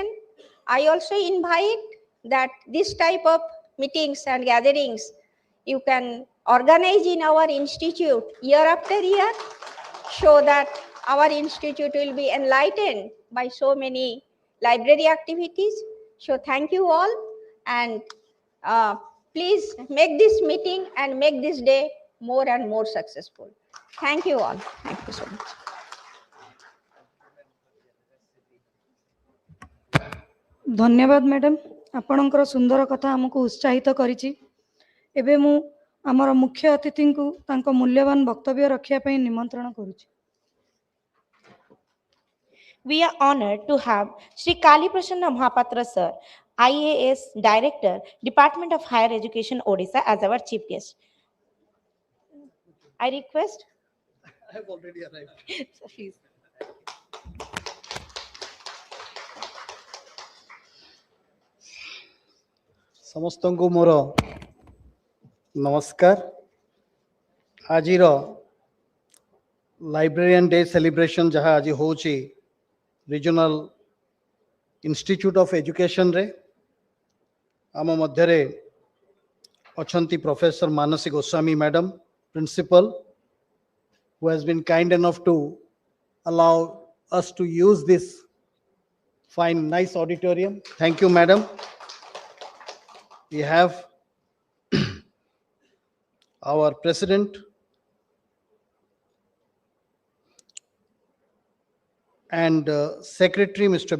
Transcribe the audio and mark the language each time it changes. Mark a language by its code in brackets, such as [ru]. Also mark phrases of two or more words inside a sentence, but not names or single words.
[en] I also invite that this type of meetings and gatherings you can organize in our institute year after year, so that our institute will be enlightened by so many library activities. So thank you all, and please make this meeting and make this day more and more successful. Thank you all. Thank you so much. [or] ଧନ୍ୟବାଦ ମ୍ୟାଡାମ, ଆପଣଙ୍କର ସୁନ୍ଦର କଥା ଆମକୁ ଉତ୍ସାହିତ କରିଛି। ଏବେ ମୁ ଆମର ମୁଖ୍ୟ ଅତିଥି କୁ ତାଙ୍କ ମୂଲ୍ୟବାନ ବକ୍ତବ୍ୟ ରଖିବା ପାଇଁ ନିମନ୍ତ୍ରଣ କରୁଛି। [en] We are honored to have Sri Kali Prasanna Mahapatra sir, IAS Director, Department of Higher Education, Odisha, as our chief guest. I request. I have already arrived. Please. [or] ସମସ୍ତଙ୍କୁ ମୋର ନମସ୍କାର। ଆଜିର [en] Librarian Day celebration [or] ଯାହା ଆଜି ହେଉଛି ରିଜନାଲ ଇନଷ୍ଟିଚ୍ୟୁଟ୍ ଅଫ୍ ଏଜୁକେସନରେ, ଆମ ମଧ୍ୟରେ ଅଛନ୍ତି ପ୍ରଫେସର ମାନସୀ ଗୋସ୍ୱାମୀ ମ୍ୟାଡ଼ାମ, ପ୍ରିନ୍ସିପାଲ, [en] who has been kind enough to allow us to use this fine, nice auditorium. Thank you, madam. We have our president and secretary, Mr.